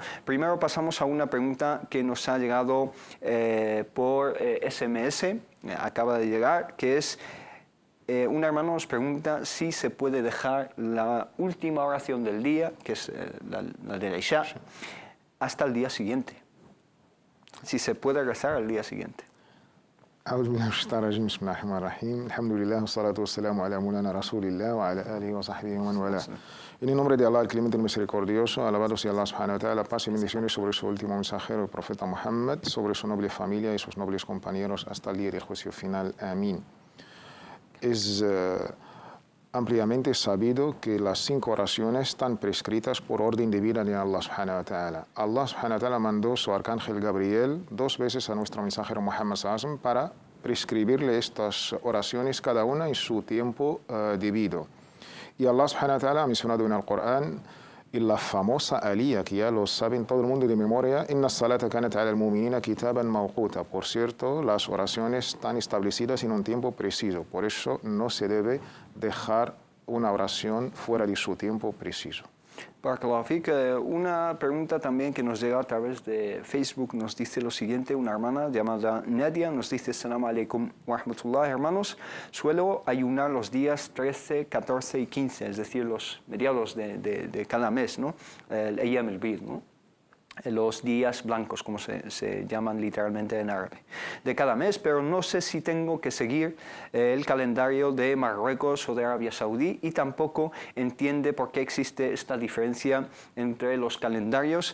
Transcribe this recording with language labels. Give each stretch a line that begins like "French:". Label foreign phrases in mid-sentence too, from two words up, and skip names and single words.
Spanish: Primero pasamos a una pregunta que nos ha llegado por SMS, acaba de llegar, que es: un hermano nos pregunta si se puede dejar la última oración del día, que es la de la Isha, hasta el día siguiente. Si se puede rezar al día siguiente.
Arabic: أعوذ بالله من الشيطان الرجيم بسم الله الرحمن الرحيم الحمد لله والصلاة والسلام على مولانا رسول الله وعلى آله وصحبه ومن والاه.
Spanish: En el nombre de Allah, el Clemente y Misericordioso, alabado sea Allah
Arabic: سبحانه وتعالى,
Spanish: paz y bendiciones sobre su último mensajero, el profeta Muhammad, sobre su noble familia y sus nobles compañeros hasta el día del juicio final. Amén. Es ampliamente sabido que las 5 oraciones están prescritas por orden de vida de Allah
Arabic: سبحانه وتعالى.
Spanish: Allah
Arabic: سبحانه وتعالى
Spanish: mandó su arcángel Gabriel 2 veces a nuestro mensajero Muhammad
Arabic: صلى الله عليه وسلم
Spanish: para prescribirle estas oraciones, cada una en su tiempo debido. Y Allah
Arabic: سبحانه وتعالى
Spanish: ha mencionado en el Corán y la famosa aliyah, que ya lo saben todo el mundo de memoria:
Arabic: إن الصلاة كانت على المؤمنين كتابا موقوتا.
Spanish: Por cierto, las oraciones están establecidas en un tiempo preciso, por eso no se debe dejar una oración fuera de su tiempo preciso.
Arabic: بارك الله فيك.
Spanish: Una pregunta también que nos llega a través de Facebook nos dice lo siguiente. Una hermana llamada Nadia nos dice:
Arabic: السلام عليكم ورحمة الله,
Spanish: hermanos, suelo ayunar los días 13, 14 y 15, es decir, los mediados de cada mes, ¿no? El
Arabic: أيام البيض,
Spanish: ¿no? Los días blancos, como se llaman literalmente en árabe, de cada mes, pero no sé si tengo que seguir el calendario de Marruecos o de Arabia Saudí, y tampoco entiende por qué existe esta diferencia entre los calendarios.